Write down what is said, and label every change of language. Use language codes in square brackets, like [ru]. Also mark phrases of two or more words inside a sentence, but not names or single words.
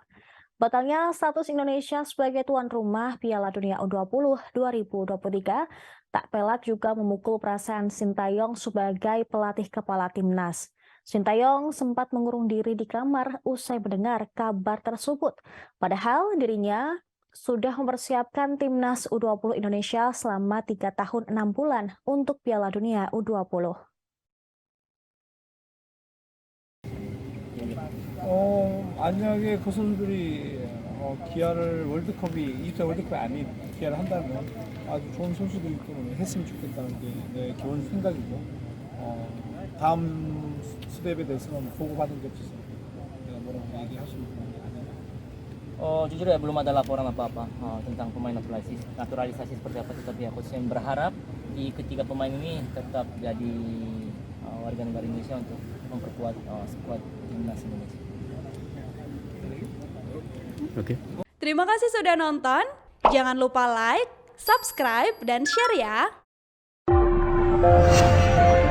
[id] Batalnya status Indonesia sebagai tuan rumah Piala Dunia U20 2023 tak pelak juga memukul perasaan Sintayong sebagai pelatih kepala timnas. Sintayong sempat mengurung diri di kamar usai mendengar kabar tersebut. Padahal dirinya sudah mempersiapkan timnas U20 Indonesia selama 3 tahun 6 bulan untuk Piala Dunia U20. [ko] 만약에 그 선수들이 기아를 월드컵이 20대 월드컵이 아닌 기아를 한다면 아주 좋은 선수들이 했으면 좋겠다는 게 내 기본 생각이고 다음 스텝에 대해서는 보고받은 게 없어서 내가 뭐라고 얘기할 수 있는 게 아니에요. [id] Jujur ya belum ada laporan apa-apa tentang pemain naturalisasi seperti apa, tetapi aku sih berharap di ketiga pemain ini tetap jadi warga negara Indonesia untuk memperkuat skuad timnas Indonesia. Oke. Terima kasih sudah nonton. Jangan lupa like, subscribe, dan share ya.